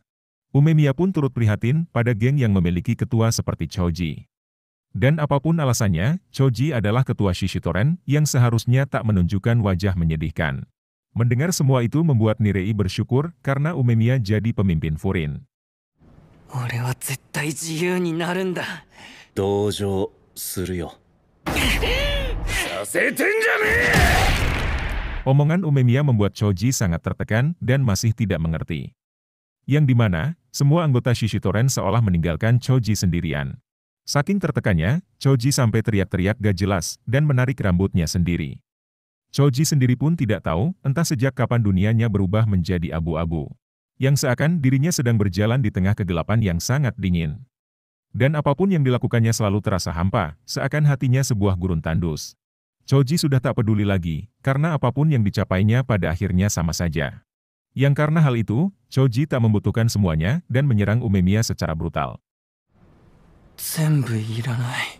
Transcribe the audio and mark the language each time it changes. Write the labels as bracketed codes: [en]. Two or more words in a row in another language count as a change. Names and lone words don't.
[id] Umemiya pun turut prihatin pada geng yang memiliki ketua seperti Choji. Dan apapun alasannya, Choji adalah ketua Shishitoren yang seharusnya tak menunjukkan wajah menyedihkan. Mendengar semua itu membuat Nirei bersyukur karena Umemiya jadi pemimpin Furin. [ja] 俺は絶対自由になるんだ同情するよさせてんじゃねえ [id] Omongan Umemiya membuat Choji sangat tertekan dan masih tidak mengerti. Yang dimana, semua anggota Shishitoren seolah meninggalkan Choji sendirian. Saking tertekannya, Choji sampai teriak-teriak gak jelas dan menarik rambutnya sendiri. Choji sendiri pun tidak tahu entah sejak kapan dunianya berubah menjadi abu-abu. Yang seakan dirinya sedang berjalan di tengah kegelapan yang sangat dingin. Dan apapun yang dilakukannya selalu terasa hampa, seakan hatinya sebuah gurun tandus. Choji sudah tak peduli lagi, karena apapun yang dicapainya pada akhirnya sama saja. Yang karena hal itu, Choji tak membutuhkan semuanya dan menyerang Umemiya secara brutal. [ja] 全部いらない